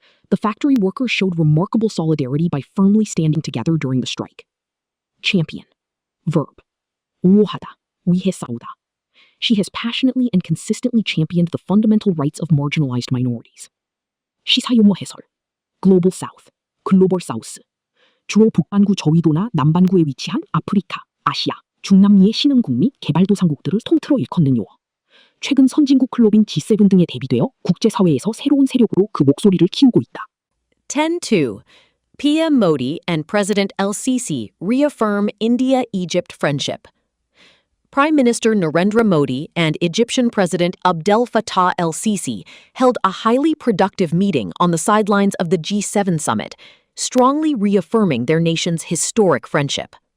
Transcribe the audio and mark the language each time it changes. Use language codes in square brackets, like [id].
[en] The factory workers showed remarkable solidarity by firmly standing together during the strike. [ko] Champion. Verb. 옹호하다, 위해 싸우다. [en] She has passionately and consistently championed the fundamental rights of marginalized minorities. [ko] 시사용어 해설. Global South, 글로벌 사우스. 주로 북반구 저위도나 남반구에 위치한 아프리카, 아시아, 중남미의 신흥국 및 개발도상국들을 통틀어 일컫는 용어. 최근 선진국 클럽인 G7 등에 대비되어 국제사회에서 새로운 세력으로 그 목소리를 키우고 있다. [en] 10.2. PM Modi and President El-Sisi reaffirm India-Egypt friendship. Prime Minister Narendra Modi and Egyptian President Abdel Fattah el-Sisi held a highly productive meeting on the sidelines of the G7 summit, strongly reaffirming their nation's historic friendship.